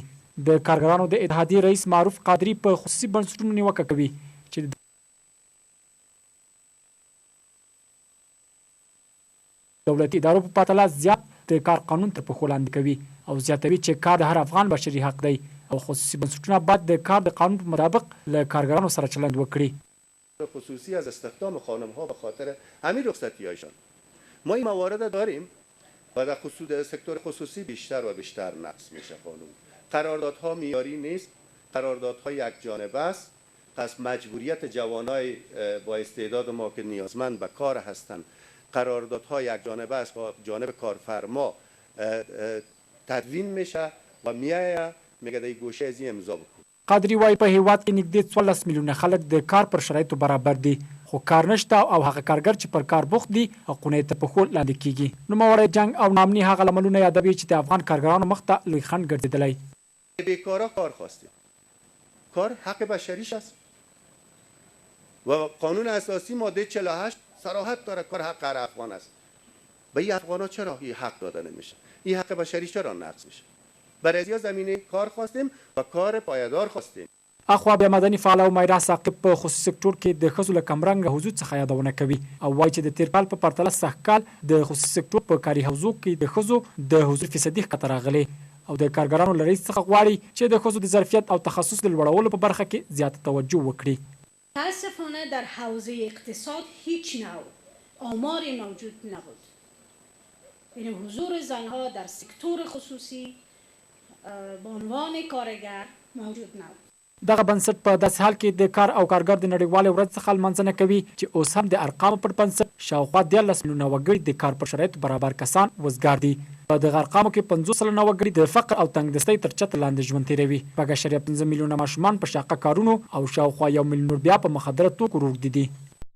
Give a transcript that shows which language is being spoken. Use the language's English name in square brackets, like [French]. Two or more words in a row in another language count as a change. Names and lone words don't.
[Pashto] د کارګرانو د اتحادیې رئیس معروف قادري په خصوصي بنسټونو نیوکه کوي چې دولتي ادارو په پرتله زیات د کار قانون تر پښو لاندې کوي او زیاتوي چې کار د هر افغان بشري حق دی او خصوصي بنسټونه باید د کار د قانون په مطابق له کارګرانو سره چلند وکړي. [Persian] خصوصی از استخدام خانم‌ها به خاطر همین رخصتی‌هایشان ما این موارد داریم و در سکتور خصوصی بیشتر و بیشتر نقض میشه قانون. قراردادها معیاری نیست، قراردادها یک جانبه است. پس مجبوریت جوانای با استعداد ما که نیازمند به کار هستند، قراردادها یک جانبه است با جانب کارفرما تدوین میشه و میگه در گوشه از این امضا بکن. [Pashto] قادری وایي په هیواد کې نږدې 14 میلیونه خلک د کار پر شرایطو برابر دي خو کار نشته او هغه کارګر چې پر کار بوخت دي حقونه یې تر پښو لاندې کیږي. نوموړی جنګ او ناامني هغه لاملونه یادوي چې د افغان کارګرانو مخ ته لوی خنډ ګرځېدلی. [Persian] بیکارا کار خواستیم. کار حق بشریش است و قانون اساسی ماده 48 صراحت داره کار حق هر افغان است. به این افغانا چرا این حق داده نمیشه؟ این حق بشری چرا نقض میشه؟ برای ازیا زمینه کار خواستیم و کار پایدار خواستیم. [Pashto] اخوا بیا مدني فعاله امیره ثاقب په خصوصي سکتور کې د ښځو له کمرنګه حضور څخه یادونه کوي او وایي چې د تیر کال په پرتله سږکال د خصوصي سکتور په کاري حوزو کې د ښځو د حضور فیصدي ښکته راغلی او د کارګرانو له رئیس څخه غواړي چې د ښځو د ظرفیت او تخصص د لوړولو په برخه کې زیاته توجه وکړي. [Persian] متاسفانه در حوزه اقتصاد هیچ نوع آماری موجود نبود. یعنی حضور زنها در سکتور خصوصی به عنوان کارگر موجود نبود. [Pashto] دغه بنسټ په داسې حال کې د کار او کارګر د نړیوالې ورځ څخه لمانځنه کوي چې اوس هم د ارقامو پر بنسټ شاوخوا 13 میلیونه وګړي د کار پر شرایطو برابر کسان وزګار دي. په دغه ارقامو کې 50 سلنه وګړي د فقر او تنګدستۍ تر چتر لاندې ژوند تیروي. 5.5 میلیونه ماشومان په شاقه کارونو او شاوخوا 1 میلیون بیا په مخدره توکو روږدي دي.